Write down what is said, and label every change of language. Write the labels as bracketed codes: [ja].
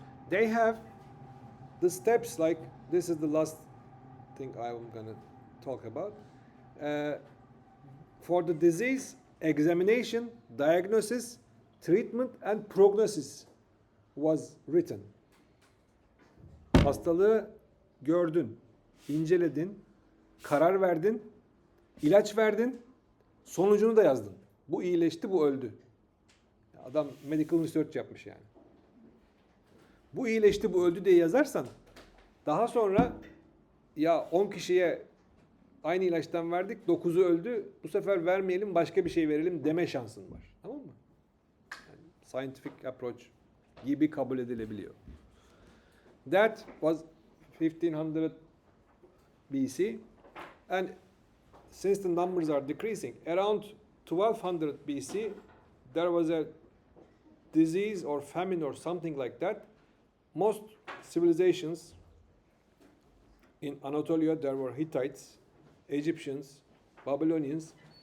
[en] They have the steps, like this is the last thing I'm going to talk about. For the disease, examination, diagnosis, treatment, and prognosis was written. [tr] Hastalığı gördün, inceledin, karar verdin, ilaç verdin, sonucunu da yazdın. Bu iyileşti, bu öldü. Adam [en] medical research [tr] yapmış yani. Bu iyileşti, bu öldü diye yazarsan daha sonra ya 10 kişiye aynı ilaçtan verdik, 9'u öldü, bu sefer vermeyelim, başka bir şey verelim deme şansın var. Tamam mı? Yani [en] scientific approach [tr] gibi kabul edilebiliyor. [en] That was 1500 BC, and since the numbers are decreasing, around 1200 BC, there was a disease or famine or something like that. Most civilizations in Anatolia, there were Hittites, Egyptians, Babylonians.